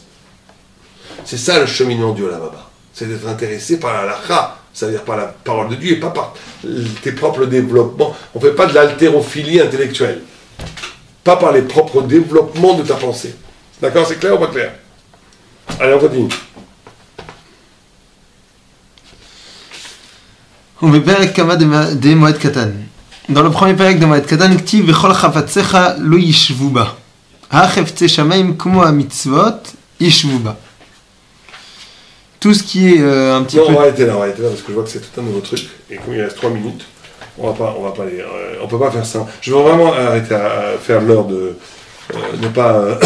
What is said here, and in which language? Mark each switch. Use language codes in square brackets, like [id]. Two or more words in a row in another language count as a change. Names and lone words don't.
[fr] C'est ça le cheminement du [he] עולם הבא. [fr] C'est d'être intéressé par la halakha, c'est-à-dire par la parole de Dieu et pas par tes propres développements. On ne fait pas de l'haltérophilie intellectuelle. Pas par les propres développements de ta pensée. D'accord, c'est clair ou pas clair? Allez, on continue. [he] ובפרק כמה דמועד קטן. [fr] Dans le premier [he] פרק דמועד קטן, כתיב וכל חפציך לא ישבו בה. החפצי שמיים כמו המצוות ישבו בה. [fr] Tout ce qui est un petit peu... On va arrêter là parce que je vois que c'est tout un nouveau truc et comme il reste 3 minutes, on va pas aller, on peut pas faire ça. Je veux vraiment arrêter à faire l'heure de ne pas